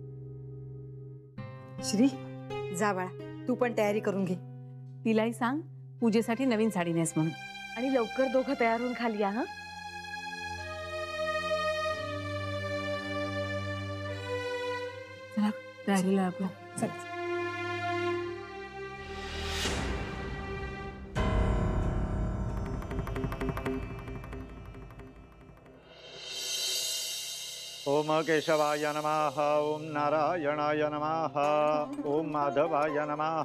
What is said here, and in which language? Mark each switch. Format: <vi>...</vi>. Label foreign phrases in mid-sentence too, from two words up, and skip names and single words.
<mr>श्री जा बाळा, तू पण तयारी करून घे. तिलाही सांग पूजेसाठी नवीन साडी नेस म्हणून. आणि लवकर दोघं तयार होऊन खाली या. हा चला तयारीला लागू.</mr> <sa>ओम केशवाय नमः. ओम नारायणाय नमः. ओम माधवाय नमः.</sa>